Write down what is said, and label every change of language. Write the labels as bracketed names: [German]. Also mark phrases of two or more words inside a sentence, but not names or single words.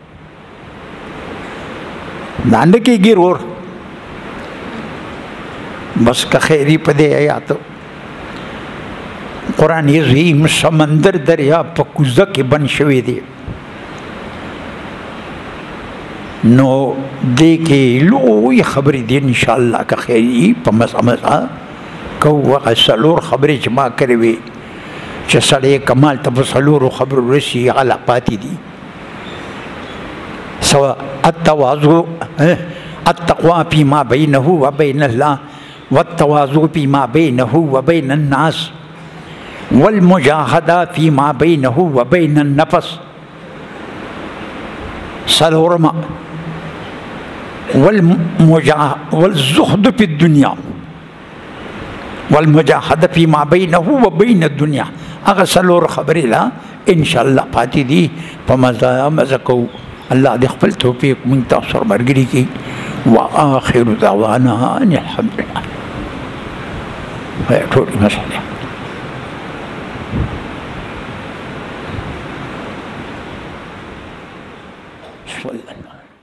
[Pashto] دا نه کېږي ورور بس که خیری په دې آیاتو قرآن عظیم سمندر دریا په کوزه کې بند شوی دی نو دې کې لوی خبرې دي انشاءالله که خیری په مزه کوو هغه څلور خبرې چې ما کړې وې چې سړی کمال ته په څلورو خبرو رسي هغه پاتې دي [Arabic] سواء التواضع التقوى فيما بينه وبين الله والتواضع فيما بينه وبين الناس والمجاهدة فيما بينه وبين النفس سلورما والزهد في الدنيا والمجاهدة فيما بينه وبين الدنيا [Pashto] اغا سلور خبري لا ان شاء الله پاتې دي په مزه کوو الله دې خپل توفیق موږ ته سره ملګري کړي [Arabic] واخر دعوانا ان الحمد لله [Pashto] ټولې مسلې [Arabic] صلی الله